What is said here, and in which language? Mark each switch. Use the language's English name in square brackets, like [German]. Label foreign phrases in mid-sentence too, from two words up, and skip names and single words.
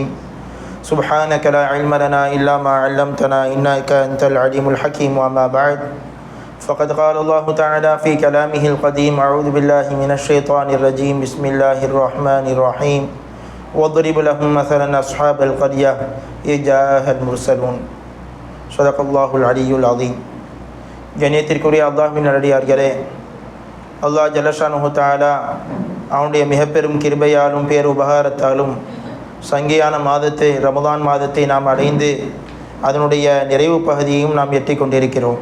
[Arabic] سبحانك لا علم لنا إلا ما علمتنا إنك أنت العليم الحكيم. وأما بعد فقد قال الله تعالى في كلامه القديم أعوذ بالله من الشيطان الرجيم بسم الله الرحمن الرحيم واضرب لهم مثلا أصحاب القرية إذ جاء المرسلون. صدق الله العلي العليم. [Tamil] கண்ணியத்திற்குரிய அல்லாஹ்வின் நல்லடியார்களே, அல்லாஹ் [Arabic] جل شأنه تعالى [Tamil] அவனுடைய மிக பெரும் கிருபையாலும் பேருபகாரத்தாலும் சங்கையான மாதத்தை ரமதான் மாதத்தை நாம் அடைந்து அதனுடைய நிறைவு பகுதியையும் நாம் எட்டி கொண்டிருக்கிறோம்.